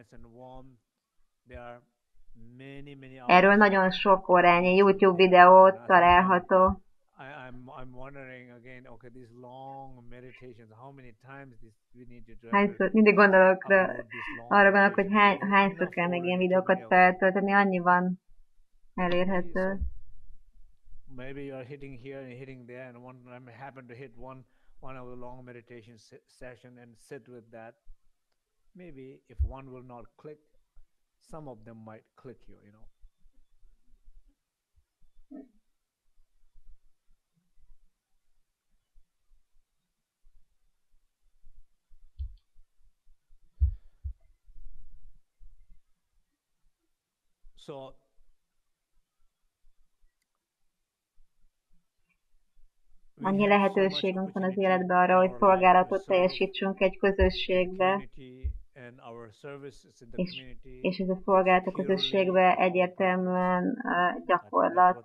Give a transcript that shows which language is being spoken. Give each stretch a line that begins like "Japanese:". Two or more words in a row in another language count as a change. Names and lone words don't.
Hungarian: Erről nagyon sok órányi YouTube videó található. Hányszor, mindig gondolok arra gondolok, hogy hányszor kell még ilyen videókat feltölteni, annyi van elérhető.
English: Maybe you're hitting here and hitting there, and I happen to hit one of the long meditation session and sit with that. Maybe if one will not click, some of them might click you, you know. So
Hungarian: annyi lehetőségünk van az életben arra, hogy szolgálatot teljesítsünk egy közösségbe, és ez a szolgálat a közösségbe egyértelműen gyakorlat.